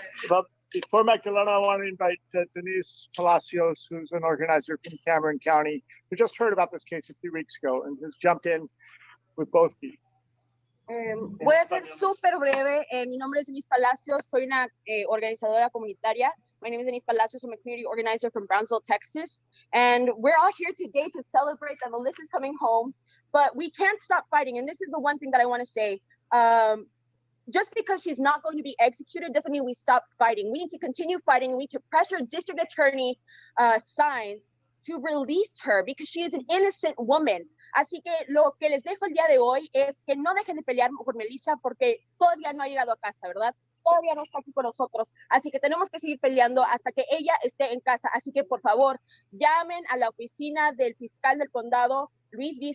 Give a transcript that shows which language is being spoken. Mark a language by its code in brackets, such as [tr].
[en] Well, before Magdalena, I want to invite Denise Palacios, who's an organizer from Cameron County, who just heard about this case a few weeks ago and has jumped in with both feet. [es] Voy a ser súper breve. Mi nombre es Denise Palacios, soy una organizadora comunitaria. [en] My name is Denise Palacios. I'm a community organizer from Brownsville, Texas. And we're all here today to celebrate that Melissa's coming home, but we can't stop fighting. And this is the one thing that I want to say. Just because she's not going to be executed doesn't mean we stop fighting. We need to continue fighting. We need to pressure District Attorney Sines to release her because she is an innocent woman. [es] Así que lo que les dejo el día de hoy es que no dejen de pelear por Melissa porque todavía no ha llegado a casa, ¿verdad? Todavía no está aquí con nosotros. Así que tenemos que seguir peleando hasta que ella esté en casa. Así que por favor, llamen a la oficina del fiscal del condado, Luis V.